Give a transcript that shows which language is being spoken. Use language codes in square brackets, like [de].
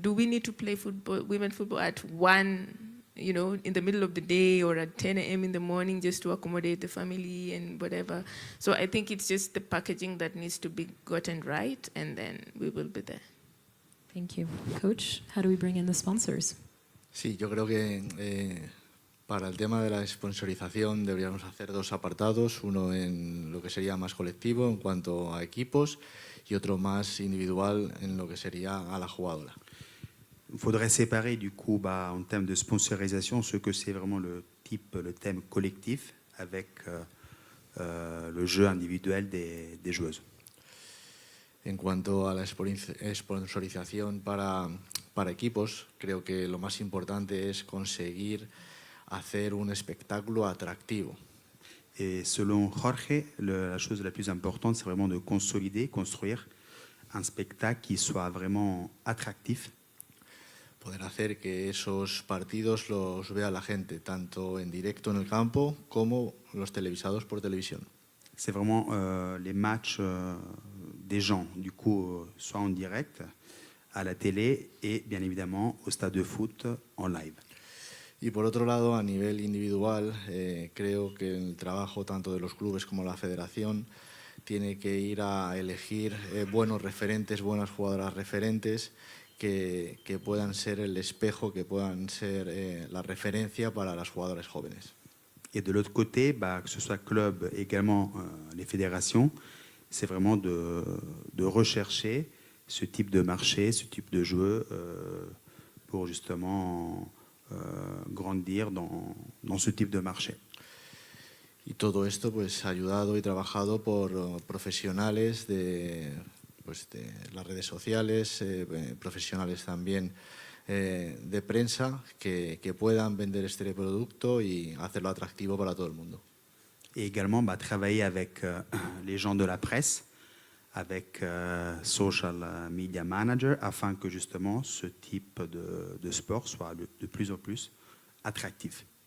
[en] Do we need to play football, women football at 1, in the middle of the day or at 10 a.m. in the morning just to accommodate the family and whatever? So I think it's just the packaging that needs to be gotten right, and then we will be there. Thank you. Coach, how do we bring in the sponsors? [es] Sí, yo creo que para el tema de la sponsorización deberíamos hacer 2 apartados, uno en lo que sería más colectivo en cuanto a equipos y otro más individual en lo que sería a la jugadora. [fr] Il faudrait séparer du coup en termes de sponsorisation ce que c'est vraiment le thème collectif avec le jeu individuel des joueuses. [es] En cuanto a la sponsorización para equipos, creo que lo más importante es conseguir hacer un espectáculo atractivo. [fr] Et selon Jorge, la chose la plus importante, c'est vraiment de construire un spectacle qui soit vraiment attractif. [es] Poder hacer que esos partidos los vea la gente, tanto en directo en el campo como los televisados por televisión. [fr] C'est vraiment les matchs des gens, du coup, soit en direct, à la télé et bien évidemment au stade de foot en live. [es] Y por otro lado, a nivel individual, creo que el trabajo tanto de los clubes como la federación tiene que ir a elegir buenos referentes, buenas jugadoras referentes que puedan ser el espejo, que puedan ser la referencia para las jugadoras jóvenes. [fr] Et de l'autre côté, que ce soit club, également les fédérations, c'est vraiment de rechercher ce type de marché, ce type de jeu pour justement grandir dans ce type de marché. [es] Y todo esto pues ayudado y trabajado por profesionales de las redes sociales, profesionales también de prensa que puedan vender este producto y hacerlo atractivo para todo el mundo. [fr] Et également travailler avec les gens de la presse, avec [en] social media manager, [fr] afin que justement ce type de sport soit de plus en plus attractif.